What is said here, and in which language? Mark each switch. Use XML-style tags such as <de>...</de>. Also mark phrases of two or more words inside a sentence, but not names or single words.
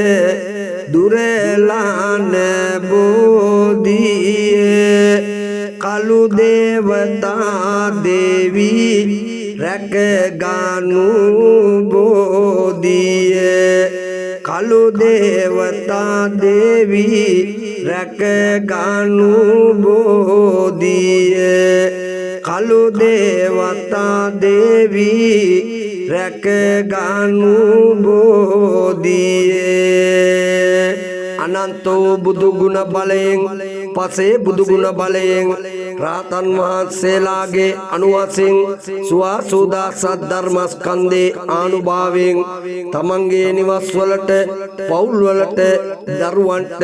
<si>දුරේලාන බෝධියේ කළු දේවතා දේවී රැක ගනු බෝධියේ කළු දේවතා දේවී රැක ගනු बोधिये කළු දේවතා දේවී රැකගනු බෝධියේ අනන්තෝ බුදු ගුණ බලයෙන් පසේ බුදු ගුණ බලයෙන් රාතන් වහන්සේලාගේ අනුවසින් සුවාසුදාසත් ධර්මස්කන්ධේ ආනුභාවයෙන් තමන්ගේ නිවස්වලට පවුල්වලට දරුවන්ට</si>